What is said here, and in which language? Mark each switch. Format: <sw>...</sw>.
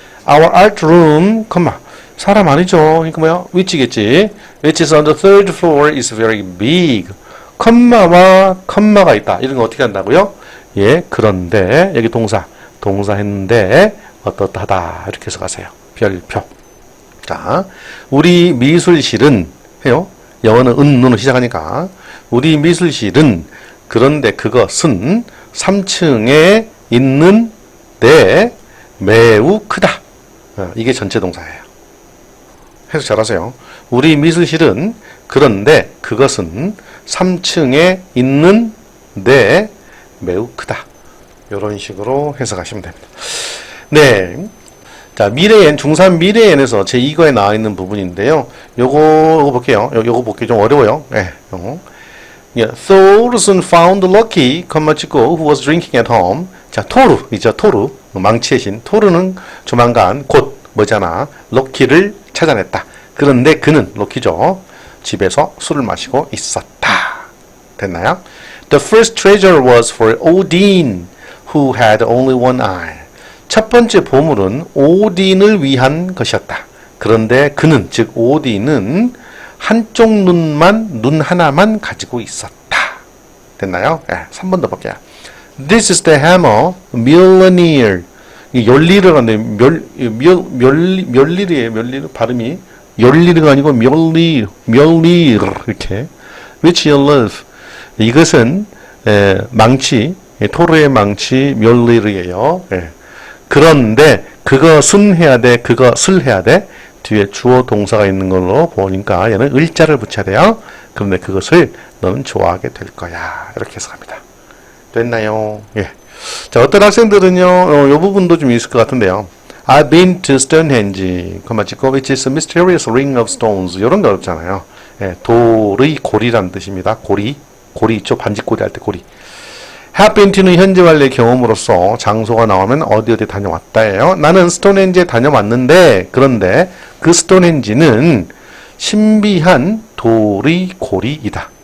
<en>Our art room,</en> <ko>컴마. 사람 아니죠. 그러니까 뭐야?</ko> <en>which</en> <ko>겠지.</ko> <en>Which is on the third floor is very big.</en> <ko>컴마와 컴마가 있다. 이런 거 어떻게 한다고요? 예, 그런데 여기 동사 했는데 어떻하다 이렇게 해석하세요. 별표. 자, 우리 미술실은 해요. 영어는 눈으로 시작하니까 우리 미술실은 그런데 그것은 3층에 있는데 매우 크다. 이게 전체 동사예요. 해석 잘하세요. 우리 미술실은 그런데 그것은 3층에 있는데 매우 크다. 이런 식으로 해석하시면 됩니다. 네. 자, 미래엔, 중3 미래엔에서 제2과에 나와 있는 부분인데요. 요거 볼게요. 요거 볼게요. 좀 어려워요. 네.</ko> <en>Thor soon found Loki,</en> <ko>컴마 찍고,</ko> <en>who was drinking at home.</en> <ko>자, 토르이죠. 토르. 망치의 신. 토르는 조만간 곧 뭐잖아. 로키를 찾아냈다. 그런데 그는, 로키죠. 집에서 술을 마시고 있었다. 됐나요?</ko> <en>The first treasure was for Odin, who had only one eye.</en> <ko>첫 번째 보물은 오딘을 위한 것이었다. 그런데 그는, 즉 오딘은 한쪽 눈 하나만 가지고 있었다. 됐나요? 네, 3번 더 볼게요.</ko> <en>This is the hammer, Mjolnir.</en> <ko>열리르가 아닌데 멸리르 발음이 열리르가 아니고 멸리 이렇게.</ko> <en>Which you love.</en> <ko>이것은 망치, 토르의 망치 멸리르예요. 그런데 그것은 해야 돼, 그것을 해야 돼. 뒤에 주어 동사가 있는 걸로 보니까 얘는 을자를 붙여야 돼요. 그런데 그것을 너는 좋아하게 될 거야. 이렇게 해석합니다. 됐나요? 예. 자, 어떤 학생들은요, 이 부분도 좀 있을 것 같은데요.</ko> <en>I've been to Stonehenge, which is a mysterious ring of stones.</en> <ko>이런 거 어렵잖아요. 예, 돌의 고리란 뜻입니다. 고리 있죠? 반직고리 할 때 고리.</ko> <en>have been to</en> <ko>는 현재 완료의 경험으로서 장소가 나오면 어디 다녀왔다예요. 나는 스톤헨지에 다녀왔는데, 그런데 그 스톤헨지는 신비한 돌의 고리이다.</ko>